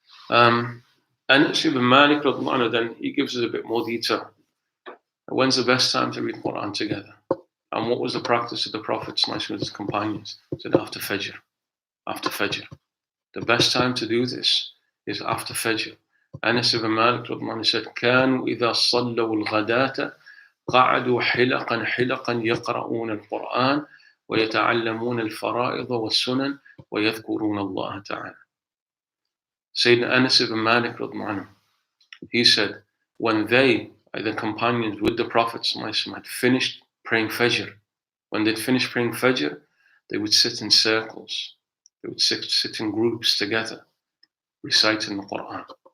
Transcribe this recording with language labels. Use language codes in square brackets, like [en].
[en] And Ibn Malik, then he gives us a bit more detail. When's the best time to read the Quran together? And what was the practice of the Prophet with his companions? He said after Fajr. After Fajr. The best time to do this is after Fajr. Anas ibn Malik said, [ar] كانوا إذا صلوا الغداة قعدوا حلقا حلقا يقرؤون القرآن ويتعلمون الفرائض والسنن ويذكرون الله تعالى. [en] Sayyidina Anas ibn Malik, he said, when they, the companions with the Prophet had finished praying Fajr, when they'd finished praying Fajr, they would sit in circles. They would sit in groups together, reciting the Quran.